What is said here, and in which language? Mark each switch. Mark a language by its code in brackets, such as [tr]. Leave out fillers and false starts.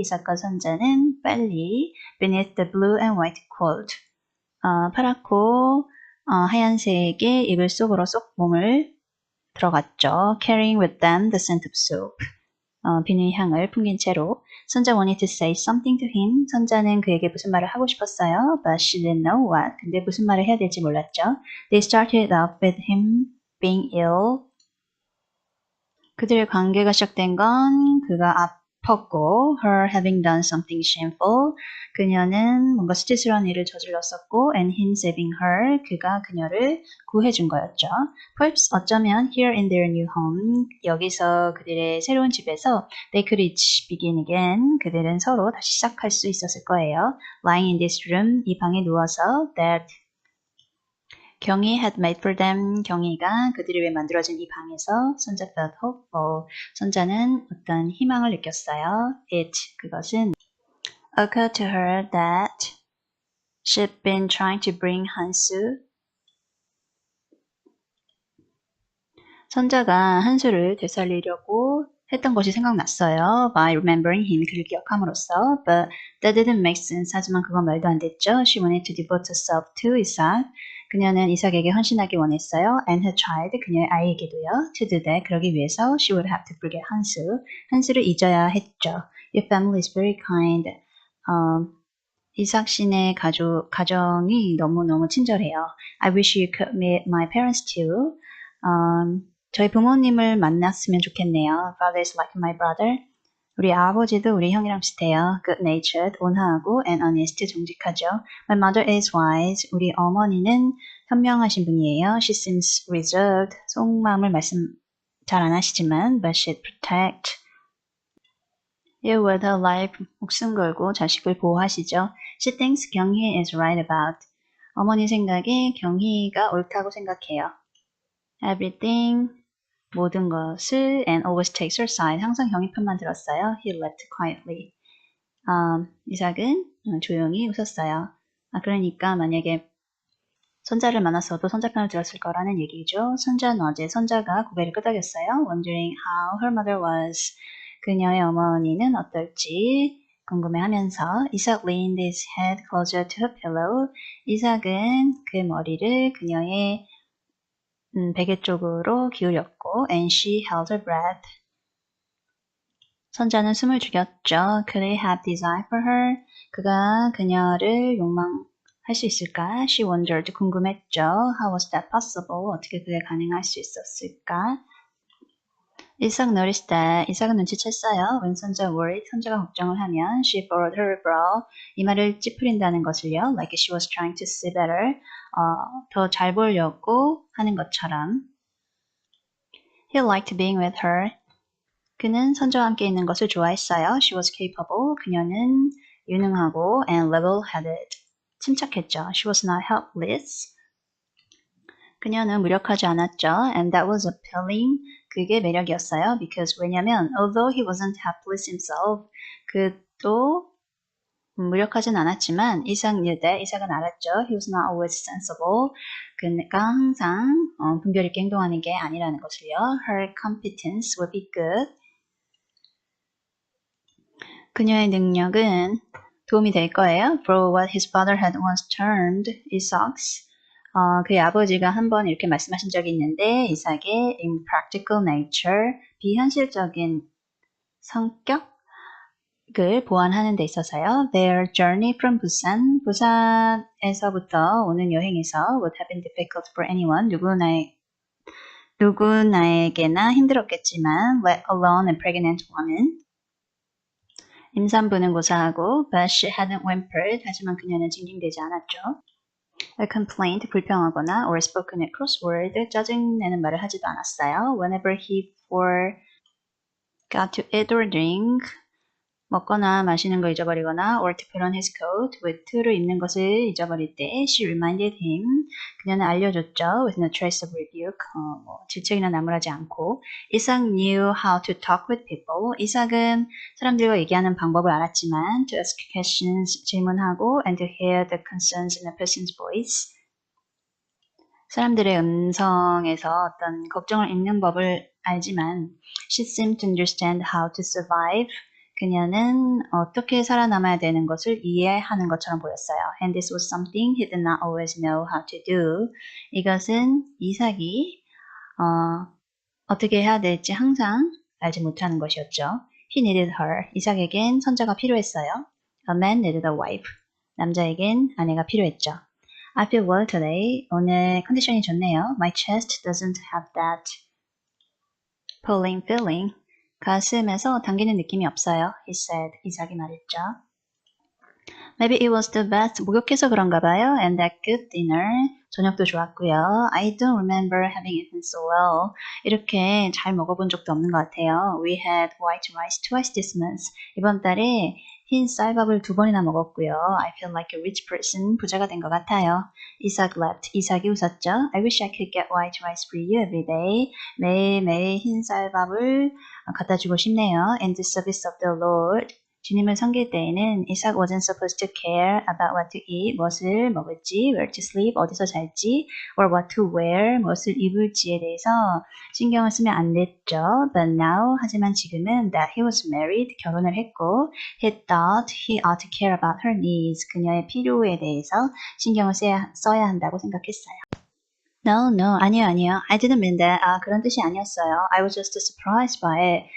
[ko] 이삭과 선자는 빨리 [en] beneath the blue and white quilt. [ko] 파랗고 하얀색의 이불 속으로 쏙 몸을 들어갔죠. [en] Carrying with them the scent of soap. [ko] 비누 향을 풍긴 채로. [en] 선자 wanted to say something to him. [ko] 선자는 그에게 무슨 말을 하고 싶었어요. [en] But she didn't know what. [ko] 근데 무슨 말을 해야 될지 몰랐죠. [en] They started off with him being ill. [ko] 그들의 관계가 시작된 건 그가 아팠고 [en] her having done something shameful. [ko] 그녀는 뭔가 수치스러운 일을 저질렀었고 [en] and him saving her. [ko] 그가 그녀를 구해준 거였죠. [en] Perhaps [ko] 어쩌면 [en] here in their new home. [ko] 여기서 그들의 새로운 집에서 [en] they could each begin again. [ko] 그들은 서로 다시 시작할 수 있었을 거예요. [en] Lying in this room. [ko] 이 방에 누워서 [en] that 경희 had made for them. [ko] 경희가 그들을 위해 만들어진 이 방에서 선자 [en] felt hopeful. [ko] 선자는 어떤 희망을 느꼈어요. 그것은 [en] occurred to her that she'd been trying to bring 한수. [ko] 선자가 한수를 되살리려고 했던 것이 생각났어요. [en] By remembering him, [ko] 그를 기억함으로써. [en] But that didn't make sense. [ko] 하지만 그건 말도 안 됐죠. [en] She wanted to devote herself to Isaac. [ko] 그녀는 이삭에게 헌신하기 원했어요. [en] And her child, [ko] 그녀의 아이에게도요. [en] To do that, [ko] 그러기 위해서 [en] she would have to forget [ko] 한수를 잊어야 했죠. [en] Your family is very kind. [ko] 이삭 씨네 가정이 너무너무 친절해요. [en] I wish you could meet my parents too. [ko] 저희 부모님을 만났으면 좋겠네요. [en] Father is like my brother. [ko] 우리 아버지도 우리 형이랑 비슷해요. [en] Good-natured, [ko] 온화하고 [en] and honest, [ko] 정직하죠. [en] My mother is wise. [ko] 우리 어머니는 현명하신 분이에요. [en] She seems reserved. [ko] 속마음을 말씀 잘 안 하시지만 [en] but she'd protect. You with her life, [ko] 목숨 걸고 자식을 보호하시죠. [en] She thinks 경희 is right about. [ko] 어머니 생각에 경희가 옳다고 생각해요. [en] Everything, [ko] 모든 것을 [en] and always takes her side. [ko] 항상 경희 편만 들었어요. [en] He left quietly. [ko] 이삭은 조용히 웃었어요. 그러니까 만약에 손자를 만났어도 손자 편을 들었을 거라는 얘기죠. 손자는 어제 손자가 고개를 끄덕였어요. [en] Wondering how her mother was. [ko] 그녀의 어머니는 어떨지 궁금해하면서 [en] 이삭 leaned his head closer to her pillow. [ko] 이삭은 그의 머리를 그녀의 베개 쪽으로 기울였고 [en] and she held her breath. [ko] 선자는 숨을 죽였죠. [en] Could he have desire for her? [ko] 그가 그녀를 욕망할 수 있을까? [en] She wondered. [ko] 궁금했죠. [en] How was that possible? [ko] 어떻게 그게 가능할 수 있었을까? [en] 이삭 noticed that. [ko] 이삭은 눈치챘어요. [en] When 선자 worried, [ko] 선자가 걱정을 하면 [en] she furrowed her brow. [ko] 이마를 찌푸린다는 것을요. [en] Like she was trying to see better. [ko] 더 잘 보려고 하는 것처럼. [en] He liked being with her. [ko] 그는 선자와 함께 있는 것을 좋아했어요. [en] She was capable. [ko] 그녀는 유능하고 [en] and level-headed. [ko] 침착했죠. [en] She was not helpless. [ko] 그녀는 무력하지 않았죠. [en] And that was appealing. [ko] 그게 매력이었어요. [en] Because [ko] 왜냐면 [en] although he wasn't helpless himself, [ko] 그도 무력하진 않았지만 [en] 이삭 knew that. [ko] 이삭은 알았죠. [en] He was not always sensible. [ko] 그러니까 항상 분별 있게 행동하는 게 아니라는 것을요. [en] Her competence would be good. [ko] 그녀의 능력은 도움이 될 거예요. [en] For what his father had once termed Isaac's. [ko] 그의 아버지가 한번 이렇게 말씀하신 적이 있는데 이삭의 [en] impractical nature, [ko] 비현실적인 성격을 보완하는 데 있어서요. [en] Their journey from Busan, [ko] 부산에서부터 오는 여행에서 [en] would have been difficult for anyone, [ko] 누구나에게나 힘들었겠지만 [en] let alone a pregnant woman. [ko] 임산부는 고사하고 [en] but she hadn't whimpered. [ko] 하지만 그녀는 징징대지 않았죠. [en] A complaint, [ko] 불평하거나 [en] or spoken a cross word, [ko] 짜증내는 말을 하지도 않았어요. [en] Whenever he forgot to eat or drink, [ko] 먹거나 마시는 거 잊어버리거나 [en] or to put on his coat, [ko] with to를 입는 것을 잊어버릴 때 [en] she reminded him, [ko] 그녀는 알려줬죠. [en] With no trace of rebuke, [ko] 질책이나 나무라지 않고. [en] 이삭 knew how to talk with people. [ko] 이삭은 사람들과 얘기하는 방법을 알았지만 [en] to ask questions, [ko] 질문하고 [en] and to hear the concerns in a person's voice. [ko] 사람들의 음성에서 어떤 걱정을 읽는 법을 알지만 [en] she seemed to understand how to survive. [ko] 그녀는 어떻게 살아남아야 되는 것을 이해하는 것처럼 보였어요. [en] And this was something he did not always know how to do. [ko] 이것은 이삭이 어떻게 해야 될지 항상 알지 못하는 것이었죠. [en] He needed her. [ko] 이삭에겐 선자가 필요했어요. [en] A man needed a wife. [ko] 남자에겐 아내가 필요했죠. [en] I feel well today. [ko] 오늘 컨디션이 좋네요. [en] My chest doesn't have that pulling feeling. [ko] 가슴에서 당기는 느낌이 없어요. [en] He said. [ko] 이삭이 말했죠. [en] Maybe it was the best. [ko] 목욕해서 그런가 봐요. [en] And that good dinner. [ko] 저녁도 좋았고요. [en] I don't remember having eaten so well. [ko] 이렇게 잘 먹어본 적도 없는 것 같아요. [en] We had white rice twice this month. [ko] 이번 달에 흰 쌀밥을 2번이나 먹었고요. [en] I feel like a rich person. [ko] 부자가 된 것 같아요. 이삭 [en] laughed. [ko] 이삭이 웃었죠. [en] I wish I could get white rice for you every day. [ko] 매일매일 흰 쌀밥을 갖다 주고 싶네요. [en] In the service of the Lord. [ko] 주님을 섬길 때에는 [en] 이삭 wasn't supposed to care about what to eat, [ko] 무엇을 먹을지, [en] where to sleep, [ko] 어디서 잘지, [en] or what to wear, [ko] 무엇을 입을지에 대해서 신경을 쓰면 안 됐죠. [en] But now, [ko] 하지만 지금은 [en] that he was married, [ko] 결혼을 했고, [en] he thought he ought to care about her needs, [ko] 그녀의 필요에 대해서 신경을 써야 한다고 생각했어요. [en] No, [ko] 아니요. [en] I didn't mean that. [ko] 그런 뜻이 아니었어요. [en] I was just surprised by it.